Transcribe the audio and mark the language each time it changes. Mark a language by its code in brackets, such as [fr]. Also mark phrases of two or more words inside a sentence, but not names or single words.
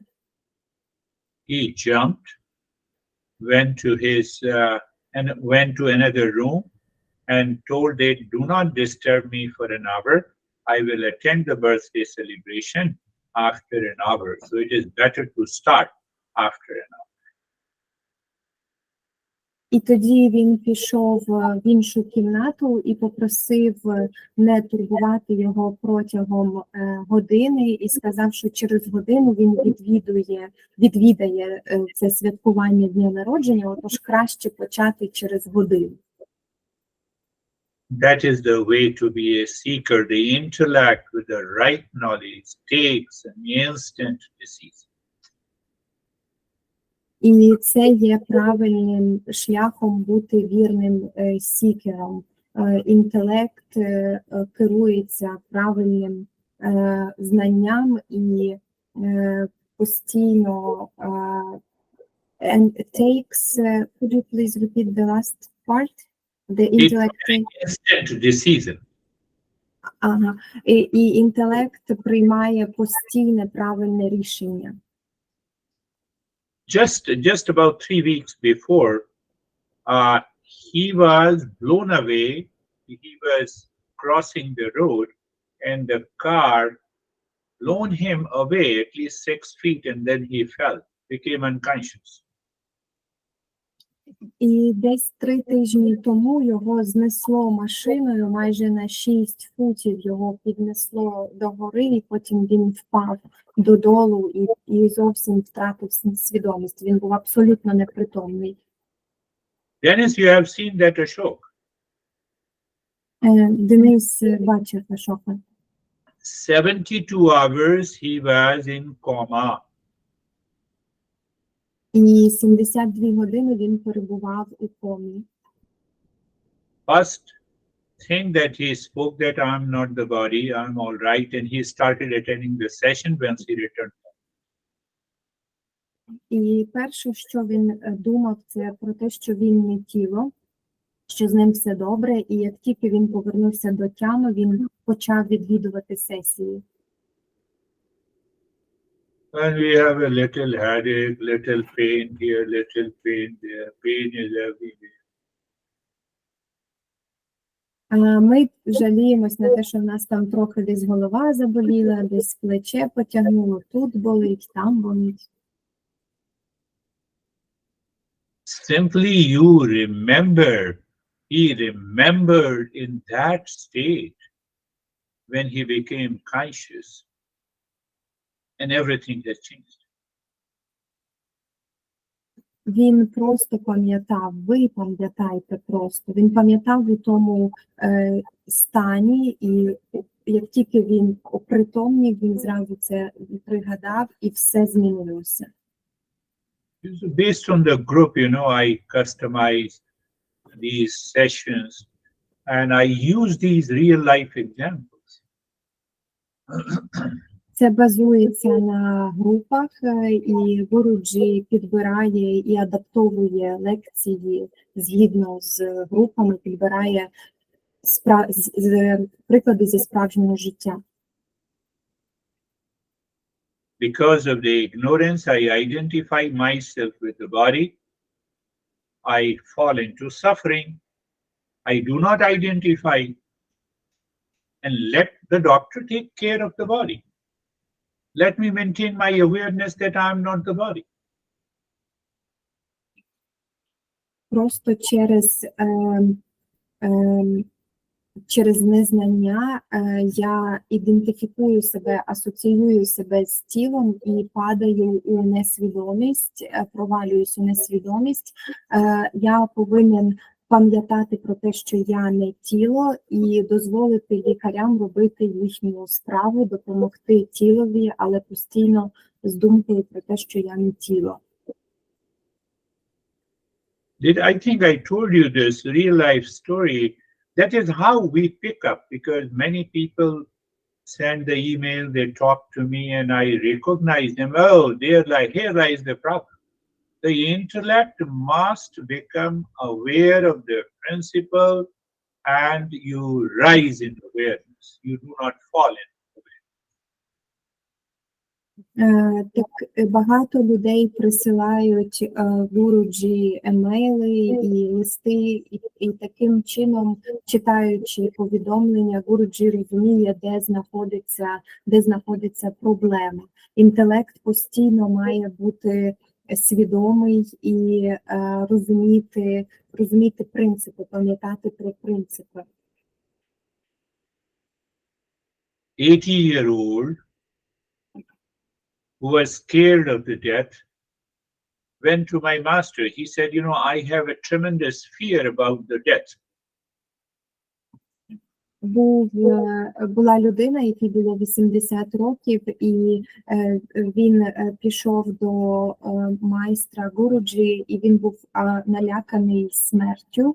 [en] He jumped, went to another room and told they do not disturb me for an hour. I will attend the birthday celebration after an hour. So it is better to start after an hour. [uk] І тоді він пішов в іншу кімнату і попросив не турбувати його протягом години і сказав, що через годину він відвідає це святкування дня народження, отож краще почати через годину. [en] That is the way to be a seeker. The intellect with the right knowledge takes an instant decision. [uk] І це є правильним шляхом бути вірним сікером. Інтелект керується правильним знанням і постійно [en] and takes, could you please repeat the last part? The intellect Instant decision. [uk] І інтелект приймає постійне правильне рішення. [en] Just about 3 weeks before, he was blown away. He was crossing the road, and the car blown him away at least 6 feet, and then he fell, became unconscious. [uk] І десь 3 тижні тому його знесло машиною майже на 6 футів, його піднесло до гори, і потім він впав додолу і зовсім втратив свідомість. Він був абсолютно непритомний. [en] Dennis, you have seen that Ashok. [uk] Денис бачив Ашока. [en] 72 hours he was in coma. [uk] І 72 години він перебував у комі. [en] First thing that he spoke that I'm not the body, I'm all right, and he started attending the session once he returned. [uk] І перше, що він думав, це про те, що він не тіло, що з ним все добре, і як тільки він повернувся до тями, він почав відвідувати сесії. [en] And we have a little headache, little pain here, little pain there. Pain is everywhere. [uk] Ми жаліємось на те, що в нас там трохи десь голова заболіла, десь плече потягнуло, тут болить, там болить. [en] Simply you remember, he remembered in that state when he became conscious, and everything has changed. [uk] Він просто пам'ятав, ви пам'ятаєте просто, він пам'ятав у тому стані, і як тільки він опритомнів, він зразу це пригадав, і все змінилося. [en] Based on the group, I customize these sessions and I use these real life examples. [uk] Це базується на групах, і Гуруджі підбирає і адаптовує лекції згідно з групами, підбирає приклади зі справжнього життя. [en] Because of the ignorance, I identify myself with the body. I fall into suffering. I do not identify and let the doctor take care of the body. Let me maintain my awareness that I am not the body. [uk] Просто через незнання я ідентифікую себе, асоціюю себе з тілом і падаю у несвідомість, провалююсь у несвідомість. Я повинен пам'ятати про те, що я не тіло, і дозволити лікарям робити їхню справу, допомогти тілові, але постійно з думкою про те, що я не тіло. [en] I think I told you this real life story. That is how we pick up, because many people send the email, they talk to me, and I recognize them. Oh, they're like, here lies the problem. The intellect must become aware of the principle, and you rise in awareness. You do not fall in. [uk] Так багато людей присилають Гуруджі емейли і листи, і таким чином, читаючи повідомлення, Гуруджі розуміє, де знаходиться проблема. Інтелект постійно має бути свідомий і розуміти принципи, пам'ятати про принципи. [en] 80-year-old who was scared of the death went to my master. He said, I have a tremendous fear about the death. [uk] Була людина, якій було 80 років, і він пішов до майстра Гуруджі, і він був наляканий смертю.